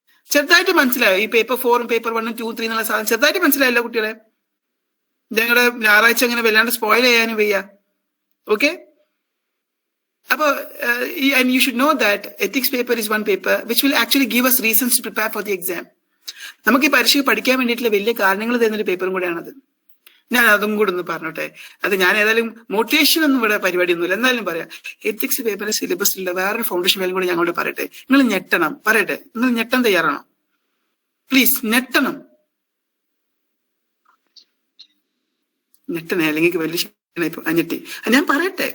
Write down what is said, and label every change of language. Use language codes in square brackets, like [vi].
[ml] ചെറുതായിട്ട് മനസ്സിലായോ ഈ പേപ്പർ 4 പേപ്പർ 1 2 3 എന്നുള്ള സാധനം ചെറുതായിട്ട് മനസ്സിലായല്ലോ കുട്ടികളെ? ഞങ്ങളുടെ ഞായറാഴ്ച അങ്ങനെ വല്ലാണ്ട് സ്പോയിൽ ചെയ്യാനും വയ്യ. [en] Okay, അപ്പൊ and you should know that ethics paper is one paper which will actually give us reasons to prepare for the exam. [ml] നമുക്ക് ഈ പരീക്ഷ പഠിക്കാൻ വേണ്ടിയിട്ടുള്ള വലിയ കാരണങ്ങൾ തരുന്നൊരു പേപ്പറും കൂടെയാണത്. ഞാൻ അതും കൂടെ ഒന്ന് പറഞ്ഞോട്ടെ. അത് ഞാൻ ഏതായാലും മോട്ടിവേഷൻ ഒന്നും ഇവിടെ പരിപാടിയൊന്നുമില്ല, എന്നാലും പറയാം. എത്തിക്സ് പേപ്പറിന്റെ സിലബസിലുള്ള വേറൊരു ഫൗണ്ടേഷൻ വാല്യൂ കൂടെ ഞങ്ങളോട് പറയട്ടെ. നിങ്ങൾ ഞെട്ടണം, പറയട്ടെ, നിങ്ങൾ ഞെട്ടാൻ തയ്യാറാണോ? പ്ലീസ് ഞെട്ടണം, അല്ലെങ്കിൽ വലിയ ഞെട്ടി. ഞാൻ പറയട്ടെ.